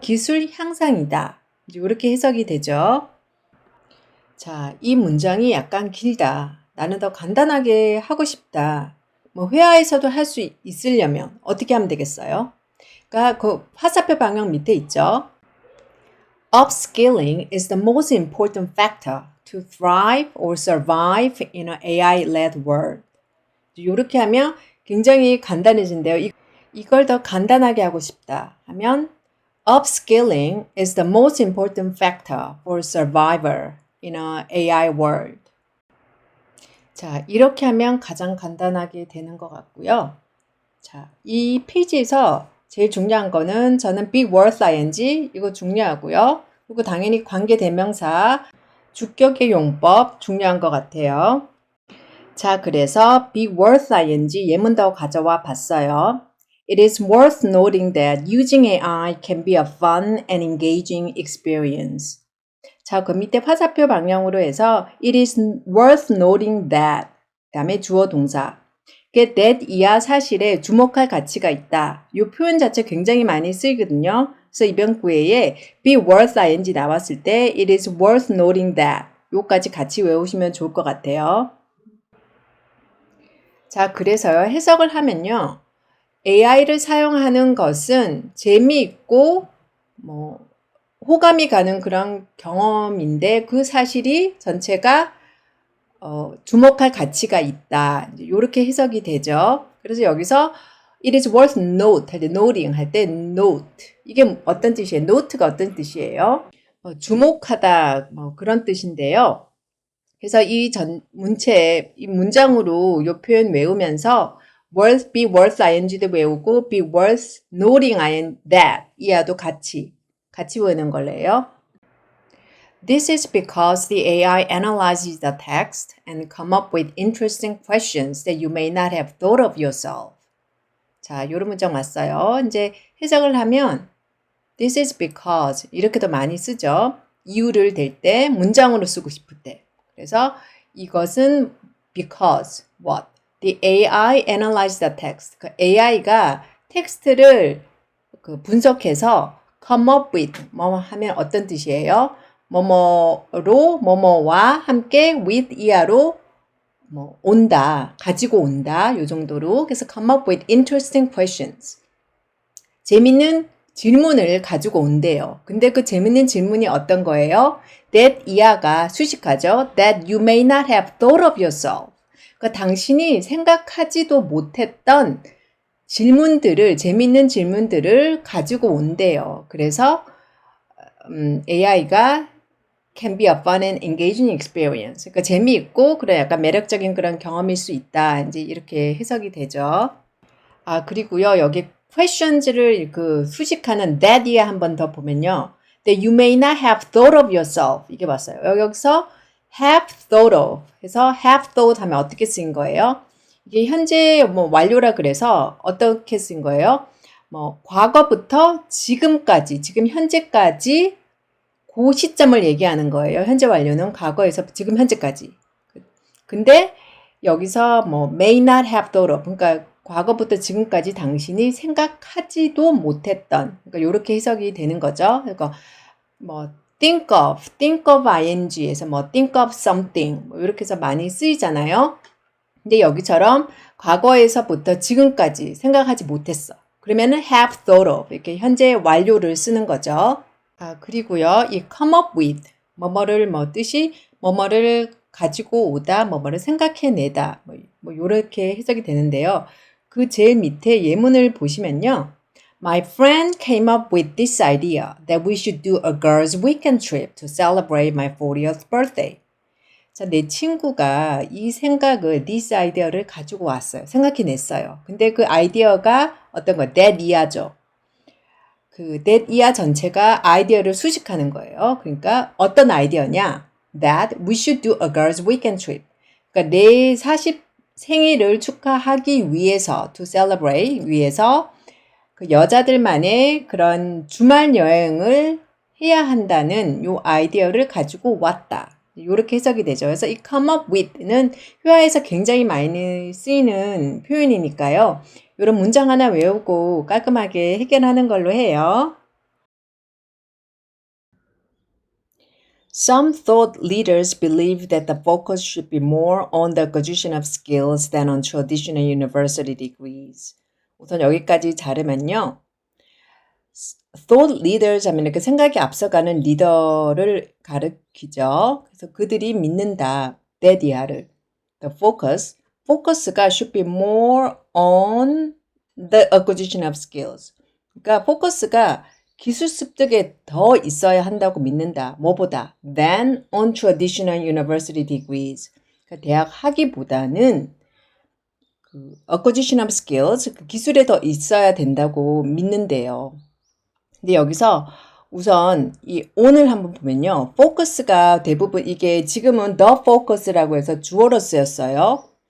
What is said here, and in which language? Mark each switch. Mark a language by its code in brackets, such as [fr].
[ko] 기술 향상이다. 이렇게 해석이 되죠. 자, 이 문장이 약간 길다. 나는 더 간단하게 하고 싶다. 회화에서도 할 수 있으려면 어떻게 하면 되겠어요? 그러니까 그 화살표 방향 밑에 있죠. [en] Upskilling is the most important factor to thrive or survive in an AI-led world. [ko] 이렇게 하면 굉장히 간단해진대요. 이걸 더 간단하게 하고 싶다 하면 [en] Upskilling is the most important factor for survivor in an AI world. [ko] 자, 이렇게 하면 가장 간단하게 되는 것 같고요. 자, 이 페이지에서 제일 중요한 거는 저는 [en] be worth ing [ko] 이거 중요하고요. 그리고 당연히 관계대명사 주격의 용법 중요한 것 같아요. 자, 그래서 [en] be worth ing [ko] 예문도 가져와 봤어요. [en] It is worth noting that using AI can be a fun and engaging experience. [ko] 자, 그 밑에 화살표 방향으로 해서 [en] it is worth noting that [ko] 다음에 주어 동사 that 이하 사실에 주목할 가치가 있다. 이 표현 자체 굉장히 많이 쓰이거든요. 그래서 이번 기회에 [en] be worth ing [ko] 나왔을 때 [en] it is worth noting that [ko] 요까지 같이 외우시면 좋을 것 같아요. 자, 그래서요. 해석을 하면요. AI를 사용하는 것은 재미있고 호감이 가는 그런 경험인데 그 사실이 전체가 주목할 가치가 있다. 이렇게 해석이 되죠. 그래서 여기서 [en] it is worth note [ko] 할 때 noting 할 때 note 이게 어떤 뜻이에요? note가 어떤 뜻이에요? 주목하다 그런 뜻인데요. 그래서 이 문장으로 이 표현 외우면서 worth, be worth ing도 외우고 [en] be worth noting that [ko] 이하도 같이 외우는 걸로요. [en] This is because the AI analyzes the text and come up with interesting questions that you may not have thought of yourself. [ko] 자, 이런 문장 왔어요. 이제 해석을 하면 [en] This is because [ko] 이렇게도 많이 쓰죠. 이유를 댈 때 문장으로 쓰고 싶을 때. 그래서 이것은 [en] because what? The AI analyzes the text. [ko] 그 AI가 텍스트를 분석해서 [en] come up with [ko] 뭐 하면 어떤 뜻이에요? 뭐뭐로 뭐뭐와 함께 with 이하로 뭐 온다, 가지고 온다 요 정도로. 그래서 [en] come up with interesting questions. [ko] 재밌는 질문을 가지고 온대요. 근데 그 재밌는 질문이 어떤 거예요? That 이하가 수식하죠. [en] That you may not have thought of yourself. [ko] 그러니까 당신이 생각하지도 못했던 질문들을, 재밌는 질문들을 가지고 온대요. 그래서 AI가 [en] can be a fun and engaging experience. [ko] 그러니까 재미있고 그런 약간 매력적인 그런 경험일 수 있다. 이제 이렇게 해석이 되죠. 아, 그리고요. 여기 questions를 수식하는 that이야 한 번 더 보면요. [en] That you may not have thought of yourself. [ko] 이게 봤어요. 여기서 [en] have thought of [ko] 해서 have thought 하면 어떻게 쓰인 거예요? 이게 현재 뭐 완료라 그래서 어떻게 쓴 거예요? 뭐 과거부터 지금까지, 지금 현재까지 그 시점을 얘기하는 거예요. 현재 완료는 과거에서 지금 현재까지. 근데 여기서 뭐 [en] may not have thought of [ko] 그러니까 과거부터 지금까지 당신이 생각하지도 못했던 그러니까 이렇게 해석이 되는 거죠. 그러니까 뭐 think of ing에서 뭐 [en] think of something [ko] 뭐 이렇게 해서 많이 쓰이잖아요. 근데 여기처럼 과거에서부터 지금까지 생각하지 못했어. 그러면은 [en] have thought of [ko] 이렇게 현재 완료를 쓰는 거죠. 아, 그리고요. 이 [en] come up with [ko] 뭐뭐를 뭐 뜻이 뭐뭐를 가지고 오다, 뭐뭐를 생각해내다 뭐 이렇게 해석이 되는데요. 그 제일 밑에 예문을 보시면요. [en] My friend came up with this idea that we should do a girls' weekend trip to celebrate my 40th birthday. [ko] 자, 내 친구가 이 생각을, [en] this idea [ko] 를 가지고 왔어요. 생각해냈어요. 근데 그 아이디어가 어떤 거? that 이하죠. 그 that 이하 전체가 아이디어를 수식하는 거예요. 그러니까 어떤 아이디어냐? [en] That we should do a girls' weekend trip. [ko] 그러니까 내 40 생일을 축하하기 위해서, [en] to celebrate [ko] 위해서 그 여자들만의 그런 주말 여행을 해야 한다는 요 아이디어를 가지고 왔다. 이렇게 해석이 되죠. 그래서 이 [en] come up with [ko] 는 회화에서 굉장히 많이 쓰이는 표현이니까요. 이런 문장 하나 외우고 깔끔하게 해결하는 걸로 해요. [en] Some thought leaders believe that the focus should be more on the acquisition of skills than on traditional university degrees. [ko] 우선 여기까지 자르면요. [en] thought leaders [ko] 하면 이렇게 생각이 앞서가는 리더를 가리키죠. 그래서 그들이 믿는다. that 이하를. [en] The focus가 should be more on the acquisition of skills. [ko] 그러니까 포커스가 기술 습득에 더 있어야 한다고 믿는다. 뭐보다? [en] Than on traditional university degrees. [ko] 그러니까 대학 학위보다는 그 [en] acquisition of skills, [ko] 그 기술에 더 있어야 된다고 믿는데요. 근데 여기서 우선 이 on을 한번 보면요. focus가 대부분 이게 지금은 the focus라고 해서 주어로 쓰였어요.